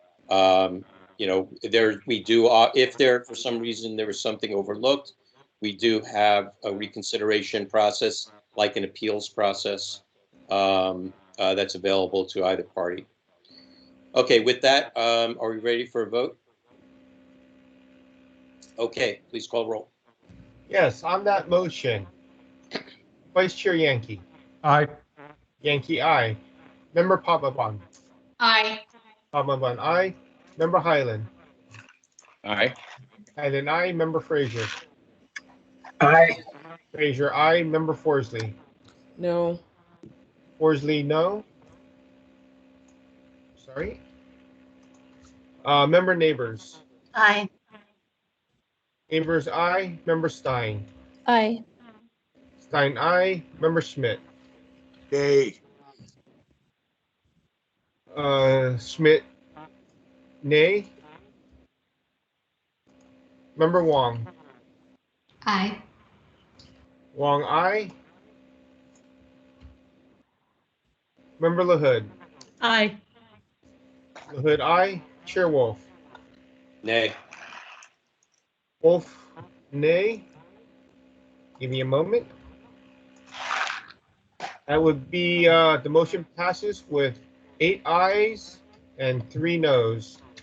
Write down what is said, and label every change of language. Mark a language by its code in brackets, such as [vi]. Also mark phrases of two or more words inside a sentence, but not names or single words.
[en] We do, if there, for some reason, there was something overlooked, we do have a reconsideration process, like an appeals process, that's available to either party. Okay, with that, are we ready for a vote? Okay, please call roll. Yes, on that motion, Vice Chair Yankee. Aye. Yankee, aye. Member Papelbon. Aye. Papelbon, aye. Member Highland. Aye. And an aye. Member Frazier. Aye. Frazier, aye. Member Forsley. No. Forsley, no. Sorry. Member Neighbors. Aye. Neighbors, aye. Member Stein. Aye. Stein, aye. Member Schmidt. Nay. Schmidt, nay. Member Wong. Aye. Wong, aye. Member LaHood. Aye. LaHood, aye. Chair Wolf. Nay. Wolf, nay. Give me a moment. That would be the motion passes with 8 ayes and 3 noes.